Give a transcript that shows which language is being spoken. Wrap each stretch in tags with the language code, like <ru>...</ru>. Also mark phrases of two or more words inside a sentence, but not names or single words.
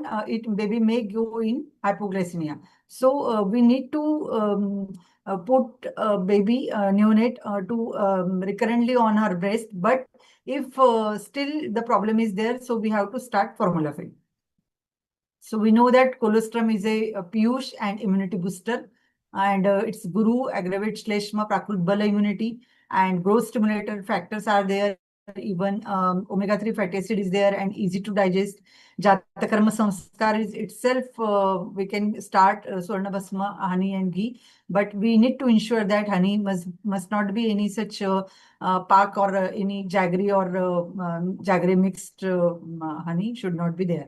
<en>Baby may go in hypoglycemia. So we need to put baby neonate to recurrently on her breast. But if still the problem is there, so we have to start formula feed. So we know that colostrum is a piyush and immunity booster, and its guru aggravates</en> <sa>shleshma prakrut bala</sa> <en>immunity, and growth stimulator factors are there. Even omega-3 fatty acid is there and easy to digest. Jatakarma Samskar is itself, we can start Swarna Bhasma, honey and ghee, but we need to ensure that honey must not be any such pak or any jaggery or jaggery mixed honey should not be there.</en>